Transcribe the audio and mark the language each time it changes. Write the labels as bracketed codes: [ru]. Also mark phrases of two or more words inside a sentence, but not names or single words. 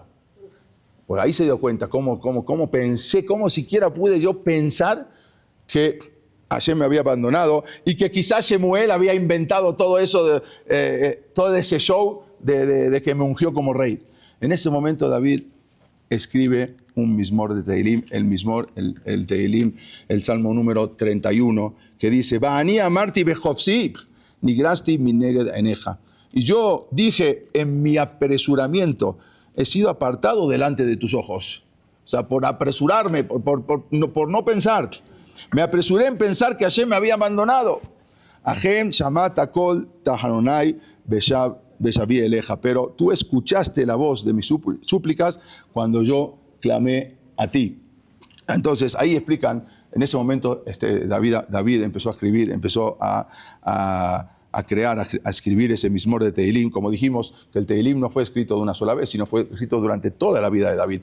[es] Por ahí se dio cuenta cómo pensé, cómo siquiera pude yo pensar que Hashem me había abandonado y que quizás Shemuel había inventado todo eso, todo ese show de que me ungió como rey. En ese momento David escribe un Mizmor de Tehilim, el Tehilim, el Salmo número 31, que dice, [he] ואני אמרתי בחפזי, נגרזתי מנגד עיניך. [es] Y yo dije, en mi apresuramiento, he sido apartado delante de tus ojos. O sea, por apresurarme, por no pensar. Me apresuré en pensar que Hashem me había abandonado. [he] השם שמעת קול תחנוני בשועי אליך. [es] Pero tú escuchaste la voz de mis súplicas cuando yo clamé a ti. Entonces, ahí explican, en ese momento David empezó a escribir, empezó a crear, a escribir ese Mizmor de Tehilim. Como dijimos, que el Tehilim no fue escrito de una sola vez, sino fue escrito durante toda la vida de David.